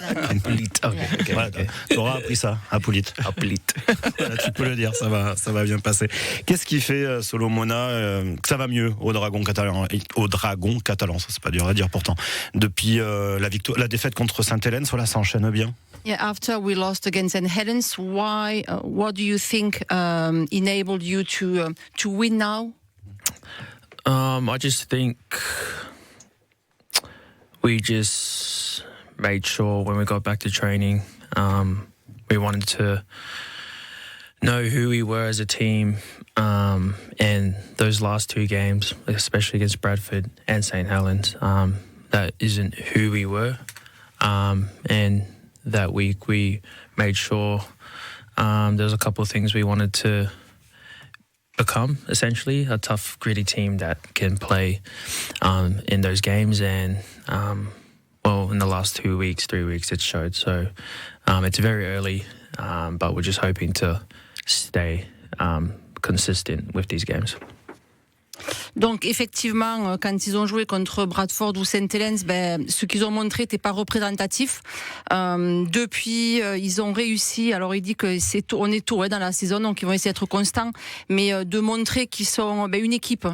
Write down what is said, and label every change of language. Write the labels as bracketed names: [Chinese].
[French] Apoulit, ok. Voilà, tu auras appris ça, Apoulit. Voilà, tu peux le dire, ça va bien passer. Qu'est-ce qui fait, Solomona, que ça va mieux au Dragon catalan, ça c'est pas dur à dire pourtant. Depuis la défaite contre Sainte-Hélène, ça s'enchaîne bien. [English] Yeah, after we lost against St. Helens, what do you think enabled you to win now? I just think we just made sure when we got back to training, we wanted to know who we were as a team, and those last 2 games, especially against Bradford and St. Helens, that isn't who we were, and that week we made sure there was a couple of things we wanted to become, essentially a tough, gritty team that can play in those games. And in the last 3 weeks, it showed. So it's very early, but we're just hoping to stay consistent with these games. [French] Donc effectivement, quand ils ont joué contre Bradford ou St. Helens, ce qu'ils ont montré n'était pas représentatif. Depuis, ils ont réussi. Alors il dit que on est tôt dans la saison, donc ils vont essayer d'être constants, mais de montrer qu'ils sont une équipe.